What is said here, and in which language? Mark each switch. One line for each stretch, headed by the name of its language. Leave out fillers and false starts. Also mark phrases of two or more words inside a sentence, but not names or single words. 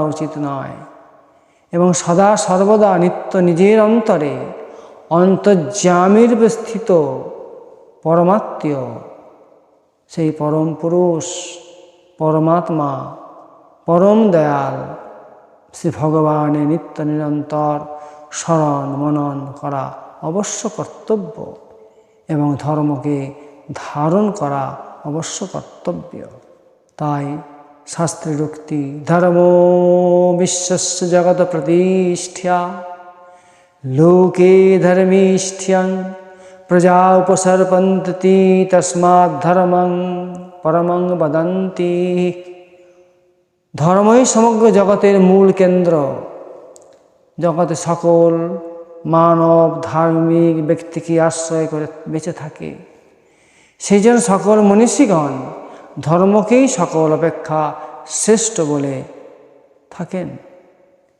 Bangla: উচিত নয় এবং সদা সর্বদা নিত্য নিজের অন্তরে অন্তর্যামীর স্থিত পরমাত্মীয় সেই পরম পুরুষ, পরমাত্মা, পরম দয়াল শ্রী ভগবানের নিত্য নিরন্তর স্মরণ মনন করা অবশ্য কর্তব্য এবং ধর্মকে ধারণ করা অবশ্য কর্তব্য।
Sanskrit: তাই শাস্ত্রের উক্তি ধর্মো বিশ্বস্য জগৎ প্রতিষ্ঠা লোকে ধর্মিষ্ঠ্যং প্রজা উপসর্পন্তি তস্মাৎ ধর্মং পরমং বদন্তি।
Bangla: ধর্মই সমগ্র জগতের মূল কেন্দ্র। জগতে সকল মানব ধার্মিক ব্যক্তিকে আশ্রয় করে বেঁচে থাকে। সেই জন্য সকল মনীষীগণ ধর্মকেই সকল অপেক্ষা শ্রেষ্ঠ বলে থাকেন।